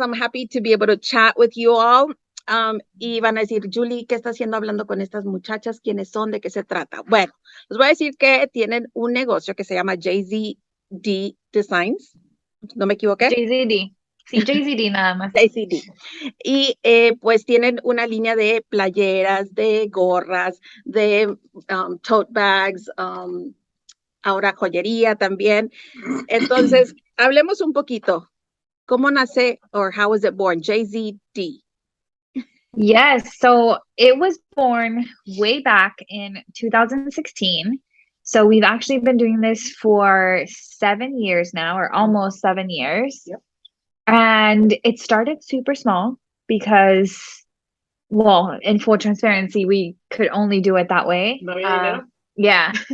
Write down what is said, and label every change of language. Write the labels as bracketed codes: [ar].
[en] I'm happy to be able to chat with you all. [es] Y van a decir, Julie, ¿qué está haciendo hablando con estas muchachas? ¿Quiénes son? ¿De qué se trata? Bueno, les voy a decir que tienen un negocio que se llama JZD Designs. ¿No me equivoqué? JZD. Sí, JZD nada más. JZD. Y pues tienen una línea de playeras, de gorras, de tote bags, ahora joyería también. Entonces, hablemos un poquito. ¿Cómo nace [en] or how was it born? [es] JZD. [en] Yes, so it was born way back in 2016. So we've actually been doing this for 7 years now, or almost 7 years. Yep. And it started super small because, well, in full transparency, we could only do it that way. Yeah.